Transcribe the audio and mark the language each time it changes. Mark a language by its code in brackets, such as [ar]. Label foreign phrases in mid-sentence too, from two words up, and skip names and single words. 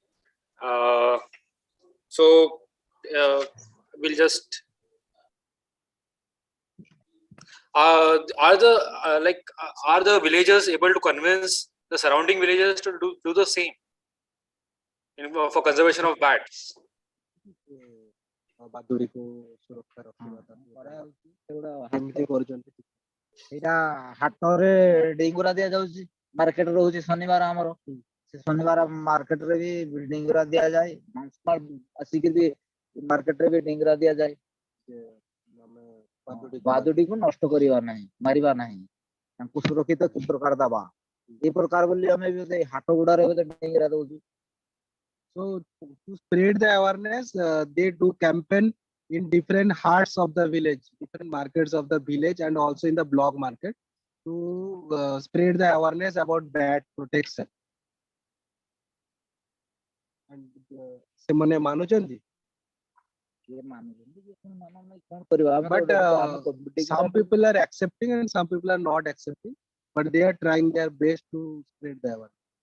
[en] So we'll just are the villagers able to convince the surrounding villagers to do the same? for conservation of bats. [or] ବାଦୁଡି କୁ ସୁରକ୍ଷା ରଖିବା କରାଯାଉଛି ସେଗୁଡା କେମିତି କରୁଛନ୍ତି? ଏଇଟା ହାଟରେ ଡେଙ୍ଗୁରା ଦିଆଯାଉଛି, ମାର୍କେଟ ରହୁଛି ଶନିବାର ଆମର, ସେ ଶନିବାର ମାର୍କେଟରେ ବି ଡେଙ୍ଗୁରା ଦିଆଯାଏ, ଆସିକି ମାର୍କେଟରେ ବି ଡେଙ୍ଗୁରା ଦିଆଯାଏ। ବାଦୁଡିକୁ ନଷ୍ଟ କରିବା ନାହିଁ, ମାରିବା ନାହିଁ, ତାଙ୍କୁ ସୁରକ୍ଷିତ କି ପ୍ରକାର ଦବା ଏ ପ୍ରକାର ବୋଲି ଆମେ ବି ହାଟ ଗୁଡାରେ ଡେଙ୍ଗୁରା ଦଉଛୁ। [en] So to spread the awareness, they do campaign in different hearts of the village, different markets of the village, and also in the block market to spread the awareness about bat protection. And [or] ସେମାନେ ମାନୁଛନ୍ତି, [en] but some people are accepting and some people are not accepting, but they are trying their best to spread the awareness.